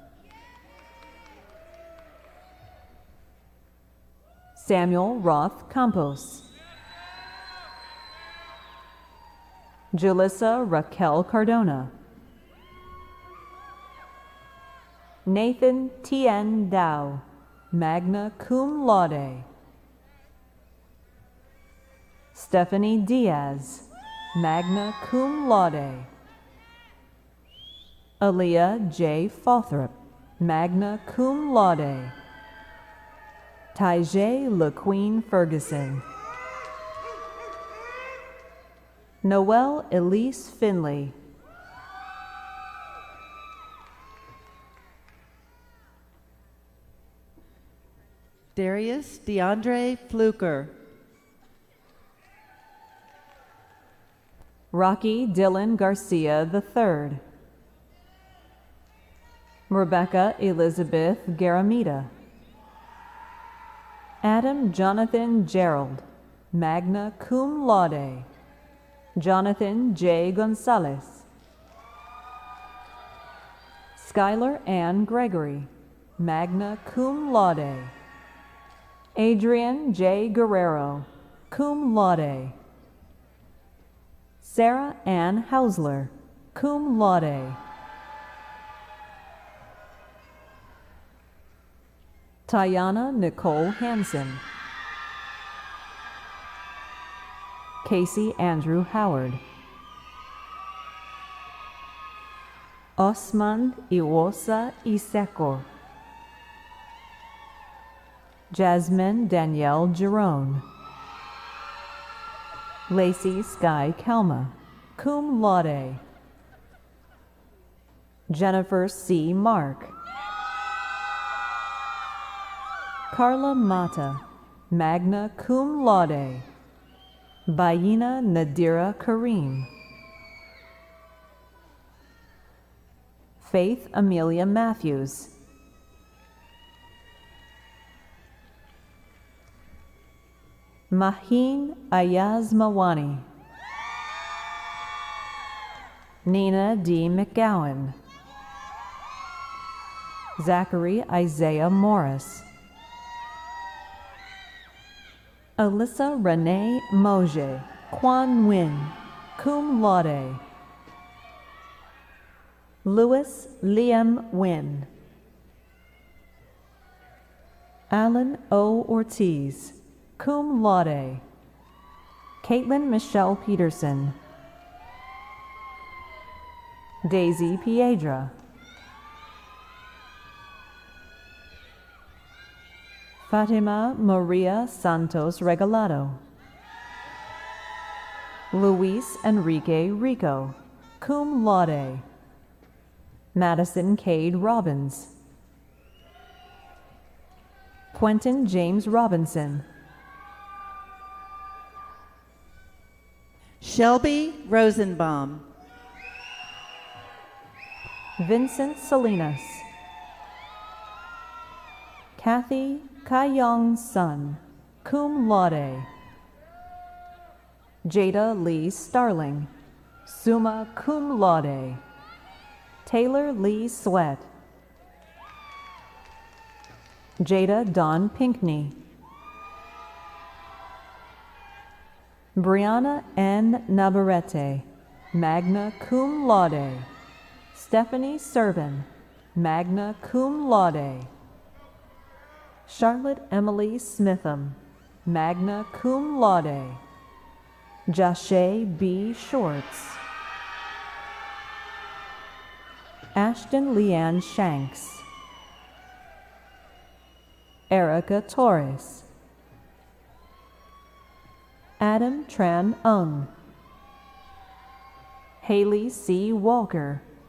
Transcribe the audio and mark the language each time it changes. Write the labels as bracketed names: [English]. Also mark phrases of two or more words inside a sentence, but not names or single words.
[English] Samuel Roth Campos. Julissa Raquel Cardona. Nathan Tien Dow, [Latin] magna cum laude. [English] Stephanie Diaz, [Latin] magna cum laude. [English] Aaliyah J. Fothrop, [Latin] magna cum laude. [English] Tyjae LaQueen Ferguson. Noelle Elise Finley. Darius DeAndre Fluker. Rocky Dylan Garcia III. Rebecca Elizabeth Garamita. Adam Jonathan Gerald, [Latin] magna cum laude. [English] Jonathan J. Gonzalez. Skylar Ann Gregory, [Latin] magna cum laude. [English] Adrian J. Guerrero, [Latin] cum laude. [English] Sarah Ann Hausler, [Latin] cum laude. [English] Tayana Nicole Hansen. Casey Andrew Howard. Osman Iwosa Iseko. Jasmine Danielle Jerome. Lacey Sky Kelma, [Latin] cum laude. [English] Jennifer C. Mark. Carla Mata, [Latin] magna cum laude. [English] Bayina Nadira Kareem. Faith Amelia Matthews. Maheen Ayaz Mawani. Nina D. McGowan. Zachary Isaiah Morris. Alyssa Renee Moje, Quan Nguyen, [Latin] cum laude. [English] Louis Liam Nguyen. Alan O. Ortiz, [Latin] cum laude. [English] Caitlin Michelle Peterson. Daisy Piedra. Fatima Maria Santos Regalado. Luis Enrique Rico, [Latin] cum laude. [English] Madison Cade Robbins. Quentin James Robinson. Shelby Rosenbaum. Vincent Salinas. Kathy Kayong Sun, [Latin] cum laude. [English] Jada Lee Starling, [Latin] summa cum laude. [English] Taylor Lee Sweat. Jada Dawn Pinkney. Brianna N. Navarrete, [Latin] magna cum laude. [English] Stephanie Servin, [Latin] magna cum laude. [English] Charlotte Emily Smitham, [Latin] magna cum laude. [English] Jashay B. Shorts. Ashton Leanne Shanks. Erica Torres. Adam Tran Ung. Haley C. Walker.